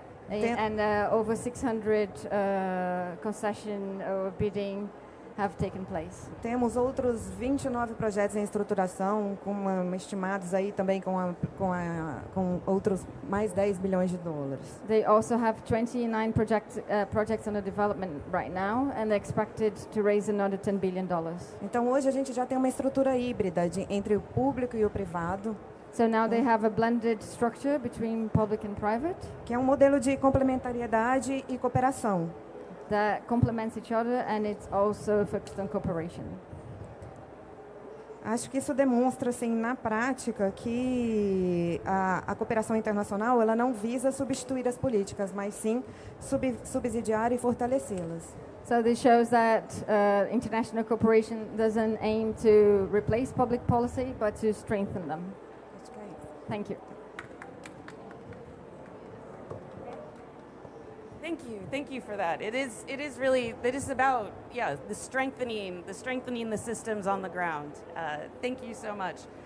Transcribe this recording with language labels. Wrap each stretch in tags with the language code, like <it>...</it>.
<en>And over 600 concession or bidding have taken place.</en> <pt>Temos outros 29 projetos em estruturação, estimados aí também com outros mais 10 bilhões de dólares.</pt> <en>They also have 29 projects under development right now, and they're expected to raise another $10 billion.</en> <pt>Então hoje a gente já tem uma estrutura híbrida entre o público e o privado.</pt> <en>So now they have a blended structure between public and private,</en> <pt>que é um modelo de complementariedade e cooperação.</pt> <en>That complements each other, and it's also focused on cooperation.</en> <pt>Acho que isso demonstra, assim, na prática, que a cooperação internacional ela não visa substituir as políticas, mas sim subsidiar e fortalecê-las.</pt> <en>So this shows that international cooperation doesn't aim to replace public policy, but to strengthen them.</en> <pt>Acho que é</pt> <en>Thank you. Thank you for that. It is really, it is about, yeah, the strengthening the systems on the ground. Thank you so much.</en>